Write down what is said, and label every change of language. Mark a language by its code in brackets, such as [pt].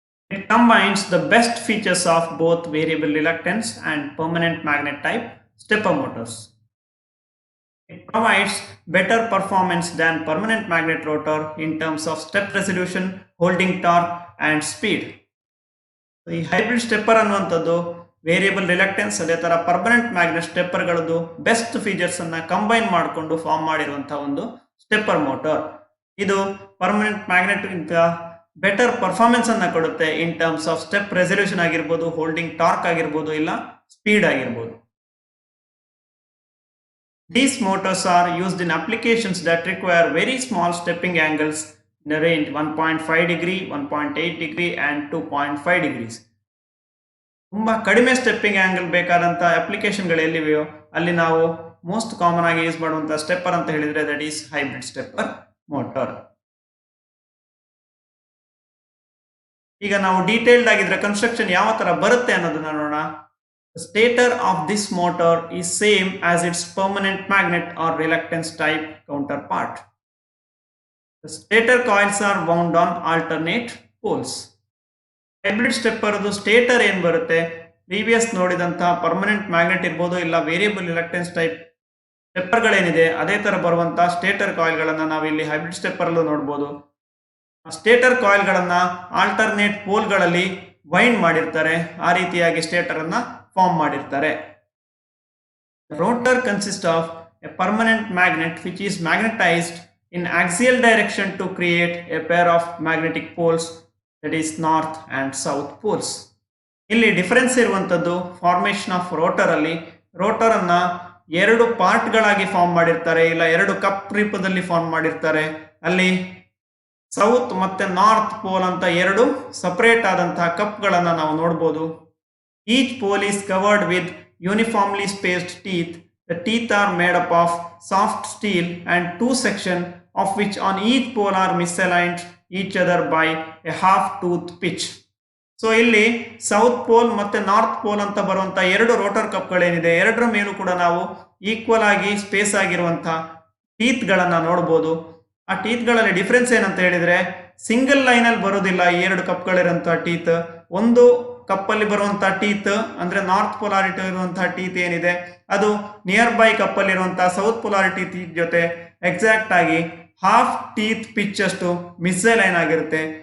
[en] It combines the best features of both variable reluctance and permanent magnet type stepper motors. It provides better performance than permanent magnet rotor in terms of step resolution, holding torque and speed. [kn] ಈ hybrid stepper ಅನ್ನುವಂಥದ್ದು variable ರಿಲಕ್ಟೆನ್ಸ್ ಅದೇ ಥರ permanent magnet ಸ್ಟೆಪ್ಪರ್ಗಳದ್ದು best features ಅನ್ನ combine ಮಾಡಿಕೊಂಡು form ಮಾಡಿರುವಂತಹ ಒಂದು stepper motor. ಇದು permanent magnet ಗಿಂತ ಬೆಟರ್ ಪರ್ಫಾರ್ಮೆನ್ಸ್ ಅನ್ನ ಕೊಡುತ್ತೆ [en] in terms of step resolution [kn] ಆಗಿರ್ಬೋದು, ಹೋಲ್ಡಿಂಗ್ ಟಾರ್ಕ್ ಆಗಿರ್ಬೋದು, ಇಲ್ಲ ಸ್ಪೀಡ್ ಆಗಿರ್ಬೋದು. [en] These motors are used in applications that require very small stepping angles in the range 1.5 degree, 1.8 degree and 2.5 degrees. [kn] ತುಂಬ ಕಡಿಮೆ stepping angle ಬೇಕಾದಂಥ ಅಪ್ಲಿಕೇಶನ್ಗಳು ಎಲ್ಲಿವೆಯೋ ಅಲ್ಲಿ ನಾವು ಮೋಸ್ಟ್ ಕಾಮನ್ ಆಗಿ ಯೂಸ್ ಮಾಡುವಂಥ ಸ್ಟೆಪ್ಪರ್ ಅಂತ ಹೇಳಿದ್ರೆ [en] That is hybrid stepper motor. [kn] ಈಗ ನಾವು ಡೀಟೇಲ್ಡ್ ಆಗಿದ್ರೆ ಕನ್ಸ್ಟ್ರಕ್ಷನ್ ಯಾವ ತರ ಬರುತ್ತೆ ಅನ್ನೋದನ್ನ ನೋಡೋಣ. [en] The stator of this motor is same as its permanent magnet or reluctance type counterpart. The stator coils are wound on alternate poles. [kn] Hybrid stepper ಅದು stator ಏನು ಬರುತ್ತೆ, ಪ್ರೀವಿಯಸ್ ನೋಡಿದಂತಹ ಪರ್ಮನೆಂಟ್ ಮ್ಯಾಗ್ನೆಟ್ ಇರ್ಬೋದು ಇಲ್ಲ ವೇರಿಯಬಲ್ ರಿಲಕ್ಟೆನ್ಸ್ ಟೈಪ್ ಸ್ಟೆಪ್ಪರ್ಗಳೇನಿದೆ ಅದೇ ತರ ಬರುವಂತಹ stator ಕಾಯಿಲ್ಗಳನ್ನ ನಾವಿಲ್ಲಿ ಹೈಬ್ರಿಡ್ ಸ್ಟೆಪ್ಪರ್ ಅಲ್ಲೂ ನೋಡ್ಬೋದು. ಸ್ಟೇಟರ್ ಕಾಯಿಲ್ಗಳನ್ನ ಆಲ್ಟರ್ನೇಟ್ ಪೋಲ್ಗಳಲ್ಲಿ ವೈಂಡ್ ಮಾಡಿರ್ತಾರೆ, ಆ ರೀತಿಯಾಗಿ ಸ್ಟೇಟರ್ ಅನ್ನ ಫಾರ್ಮ್ ಮಾಡಿರ್ತಾರೆ. [en] Rotor consist of a permanent magnet which is magnetized in axial direction to create a pair of magnetic poles, that is north and south poles. [kn] ಇಲ್ಲಿ difference ಇರುವಂತದ್ದು formation of rotor ಅಲ್ಲಿ rotor ಅನ್ನ ಎರಡು part ಗಳಾಗಿ form ಮಾಡಿರ್ತಾರೆ, ಇಲ್ಲ ಎರಡು cup ರೂಪದಲ್ಲಿ ಫಾರ್ಮ್ ಮಾಡಿರ್ತಾರೆ. ಅಲ್ಲಿ ಸೌತ್ ಮತ್ತೆ ನಾರ್ತ್ ಪೋಲ್ ಅಂತ ಎರಡು ಸಪರೇಟ್ ಆದಂತಹ ಕಪ್ ಗಳನ್ನ ನಾವು ನೋಡಬಹುದು. [en] Each pole is covered with uniformly spaced teeth. The teeth are made up of soft steel and two sections of which on each pole are misaligned each other by a half tooth pitch. [kn] So ಇಲ್ಲಿ south pole ಮತ್ತೆ north pole ಅಂತ ಬರುವಂತ ಎರಡು rotor ಕಪ್ಗಳೇನಿದೆ ಎರಡರ ಮೇಲೂ ಕೂಡ ನಾವು equal ಆಗಿ ಸ್ಪೇಸ್ ಆಗಿರುವಂತಹ ಟೀತ್ ಗಳನ್ನ ನೋಡಬಹುದು. ಆ ಟೀತ್ ಗಳಲ್ಲಿ ಡಿಫರೆನ್ಸ್ ಏನಂತ ಹೇಳಿದ್ರೆ ಸಿಂಗಲ್ ಲೈನ್ ಅಲ್ಲಿ ಬರೋದಿಲ್ಲ. ಈ ಎರಡು ಕಪ್ಗಳಿರುವಂತಹ ಟೀತ್ ಒಂದು ಕಪ್ಪಲ್ಲಿ ಬರುವಂತಹ ಟೀತ್ ಅಂದ್ರೆ ನಾರ್ತ್ ಪೊಲಾರಿಟಿ ಇರುವಂತಹ ಟೀತ್ ಏನಿದೆ ಅದು ನಿಯರ್ ಬೈ ಕಪ್ಪಲ್ಲಿ ಇರುವಂತಹ ಸೌತ್ ಪೊಲಾರಿಟಿ ಟೀತ್ ಜೊತೆ ಎಕ್ಸಾಕ್ಟ್ ಆಗಿ ಹಾಫ್ ಟೀತ್ ಪಿಚ್ ಅಷ್ಟು ಮಿಸ್ಅಲೈನ್ ಆಗಿರುತ್ತೆ.